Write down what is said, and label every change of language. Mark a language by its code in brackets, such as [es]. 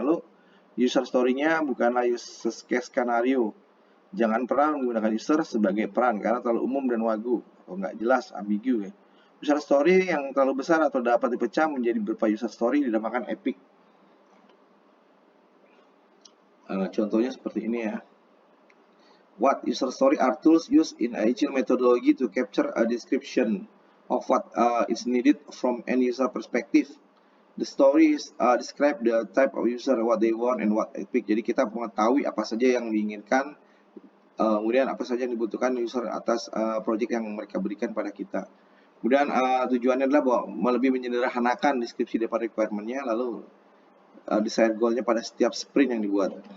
[id] Lalu user story-nya bukanlah user case skenario. Jangan pernah menggunakan user sebagai peran karena terlalu umum dan wagu atau nggak jelas, ambigu ya. User story yang terlalu besar atau dapat dipecah menjadi beberapa user story dinamakan epic. Contohnya seperti ini ya. [en] What user story are tools used in agile methodology to capture a description of what is needed from end user perspective. The stories describe the type of user, what they want, and what epic. [id] Jadi kita mengetahui apa saja yang diinginkan, kemudian apa saja yang dibutuhkan user atas project yang mereka berikan pada kita. Kemudian tujuannya adalah bahwa lebih menyederhanakan deskripsi daripada requirement-nya, lalu desired goal-nya pada setiap sprint yang dibuat.